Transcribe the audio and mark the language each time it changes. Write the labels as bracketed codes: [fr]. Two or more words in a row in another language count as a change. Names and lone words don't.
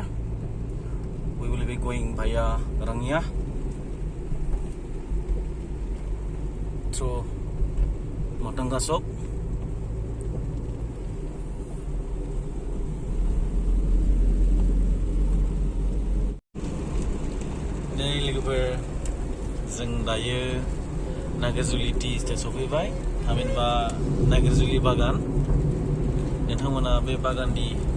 [en] We will be going via Rangya through Matangasok [brx] नै लोगोफोर जों दायो नागिरजुलि [en] tea estate [brx] सफैबाय थामहिनबा नागिरजुलि बागान नोंथांमोना बे बागाननि